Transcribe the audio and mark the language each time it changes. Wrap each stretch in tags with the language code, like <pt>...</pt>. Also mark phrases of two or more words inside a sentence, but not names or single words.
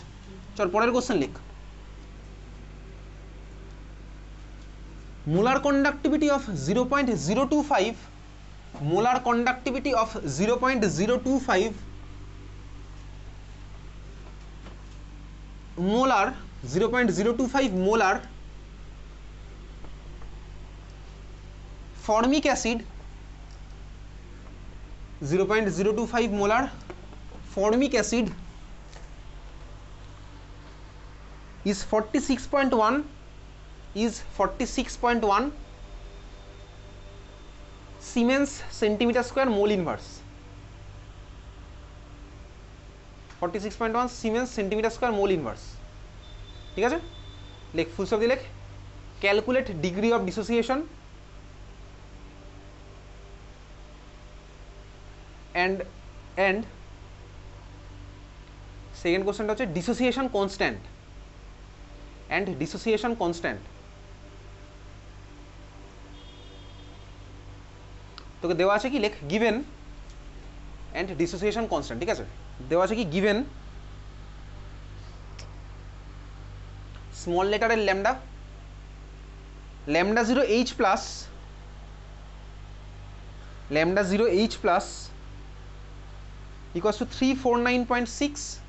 <bn>চল পরের কোশ্চেন লিখ।</bn> <en>molar conductivity of 0.025, molar conductivity of 0.025 molar 0.025 molar 0.025 মোলার formic acid, 0.025 molar formic acid is 46.1 Siemens centimeter square mole inverse, 46.1 Siemens centimeter square mole inverse।</en> <bn>ঠিক আছে, লেখ</bn> <en>full stop</en> <bn>দিয়ে লেখ,</bn> <en>calculate degree of dissociation and second question হচ্ছে dissociation constant and dissociation constant।</en> <bn>তোকে দেওয়া আছে কি লেখ</bn> <en>given and dissociation constant,</en> <bn>ঠিক আছে, দেওয়া আছে কি given</bn> <en>small letter lambda 0h প্লাস lambda 0h plus equals to 349.6</en>